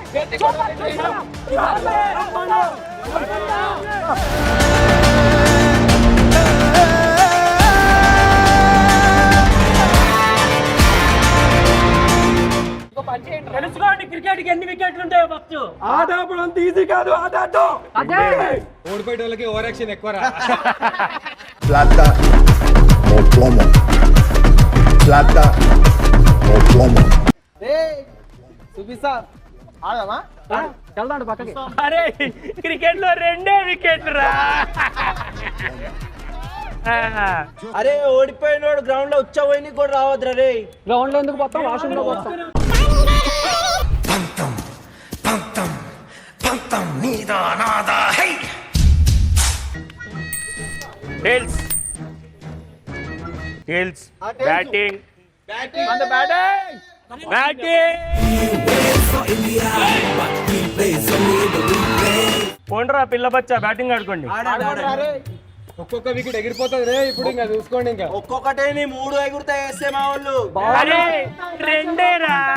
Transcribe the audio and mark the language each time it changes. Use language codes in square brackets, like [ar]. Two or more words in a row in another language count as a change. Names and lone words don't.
[te] తెలుసుకోండి క్రికెట్ కి ఎన్ని వికెట్లు ఉంటాయో ఫస్ట్ ఆట అప్పుడు అంత ఈజీ కాదు ఆట ఓడిపోయే వాళ్ళకి [en] over action [te] ఎక్కువ [es] plata o plomo plata o plomo [te] సుబిసా ఆడమా వెళ్దాం పక్కకి అరే క్రికెట్ లో 2 వికెట్లు రా అరే ఓడిపోయినోడు గ్రౌండ్ లో ఉచ్చపోయి కూడా రావద్దురా రే గ్రౌండ్ లో ఎందుకు పోతాం వాష్రూమ్ లో పోతాం [en] tails tails batting on the batting [te] పోండ్రా పిల్ల బచ్చా బ్యాటింగ్ ఆడుకోండి ఒక్కొక్క వికెట్ ఎగిరిపోతుంది రే ఇప్పుడు ఇంకా చూసుకోండి ఇంకా ఒక్కొక్కటే 3 ఎగురుతాయి వేస్తే మా వాళ్ళు అరే రెండేరా